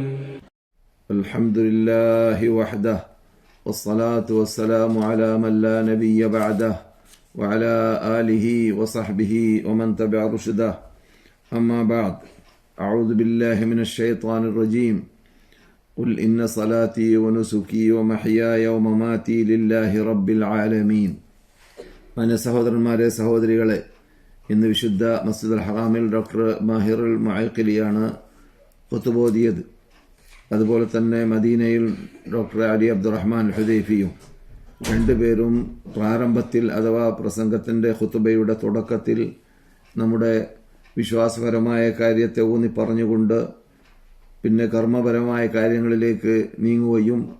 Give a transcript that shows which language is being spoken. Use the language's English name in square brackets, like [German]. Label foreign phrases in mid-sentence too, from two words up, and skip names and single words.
[Arabic] الحمد لله وحده والصلاة والسلام على من لا نبي بعده وعلى آله وصحبه ومن تبع رشده أما بعد أعوذ بالله من الشيطان الرجيم قل إن صلاتي ونسكي ومحياي ومماتي لله رب العالمين. [Malayalam] മാന്യ സഹോദരന്മാരെ, സഹോദരികളെ, ഇന്ന് വിശുദ്ധ മസ്ജിദുൽ ഹറാമിൽ ഡോക്ടർ മാഹിറുൽ മുഅഖിലിയാണ് ഖുതുബോദിയത്. അതുപോലെ തന്നെ മദീനയിൽ ഡോക്ടർ അലി അബ്ദുറഹ്മാൻ ഹുദൈഫിയും രണ്ടുപേരും പ്രാരംഭത്തിൽ അഥവാ പ്രസംഗത്തിൻ്റെ ഖുതുബയുടെ തുടക്കത്തിൽ നമ്മുടെ വിശ്വാസപരമായ കാര്യത്തെ ഊന്നി പറഞ്ഞുകൊണ്ട് പിന്നെ കർമ്മപരമായ കാര്യങ്ങളിലേക്ക് നീങ്ങുകയും